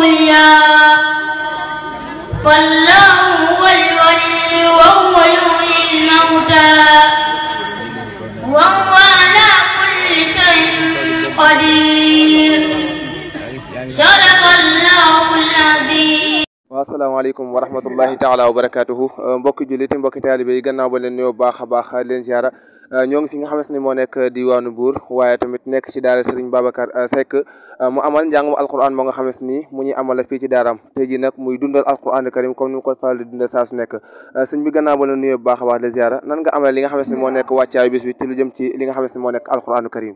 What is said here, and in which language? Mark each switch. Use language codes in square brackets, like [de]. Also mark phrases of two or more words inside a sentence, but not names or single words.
[ar] أولياء فالله هو الولي وهو يحيي الموتى وهو على كل شيء قدير صدق الله العظيم. السلام عليكم ورحمة الله تعالى وبركاته [wo] mbokki jullit mbokki taalibe yi gannaaw ba leen nuyoo baax a baax leen ziara ñoo ngi fi nga xamante ni moo nekk diwaanu Buur waaye tamit nekk ci daara Serigne Babacar Seck mu amal njàngum alquran moo nga xamante ni mu ñuy amal fii ci daaram tey ji nag muy dundal [ar] القرآن كريم [wo] comme ni mu ko faral di dundal saa su nekk sëñ bi gannaaw ba leen nuyoo baax a baax leen ziara nan nga amal li nga xamante ni moo nekk wàccaay bis bi ci lu jëm ci li nga xamante ni moo nekk [ar] القرآن كريم.